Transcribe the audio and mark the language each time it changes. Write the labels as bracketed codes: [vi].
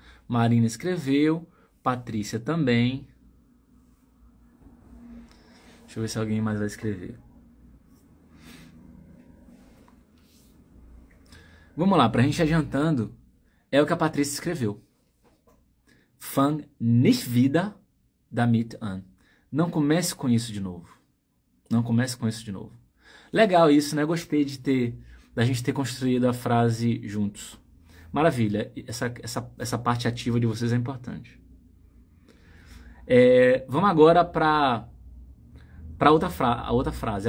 [pt] Marina escreveu, Patrícia também. Deixa eu ver se alguém mais vai escrever. Vamos lá, pra gente ir adiantando, é o que a Patrícia escreveu. [de] Fang nicht wieder damit an. [pt] Não comece com isso de novo. Não comece com isso de novo. Legal isso, né? Gostei da gente ter construído a frase juntos. Maravilha. Essa parte ativa de vocês é importante. Vamos agora para a outra frase.